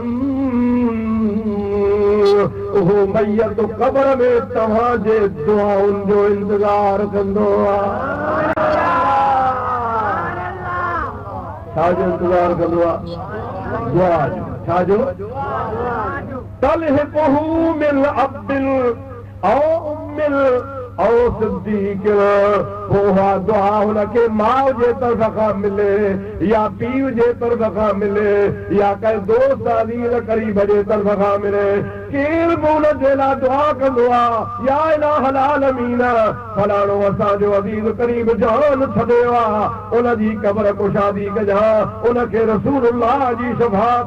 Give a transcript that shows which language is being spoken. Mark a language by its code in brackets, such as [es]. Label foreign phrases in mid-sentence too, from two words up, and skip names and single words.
[sd] उहो मैयत क़ब्र में तव्हांजे दुआउनि जो इंतज़ार कंदो आहे छाजो इंतज़ार कंदो आहे दुआ जो छाजो [ar] تلحقه من أب أو أم أو صديق [sd] पोहा दुआ हुनखे माउ जे तरफ़ खां मिले या पीउ जे तरफ़ खां मिले या कंहिं दोस्त अज़ीज़ क़रीब जे तरफ़ खां मिले केरु बि हुन जे लाइ दुआ कंदो आहे [ar] يا إله العالمين [sd] फलाणो असांजो अज़ीज़ क़रीब जान छॾियो आहे उनजी क़ब्र कुशादी कजां उनखे रसूलुल्लाह जी शफ़ाअत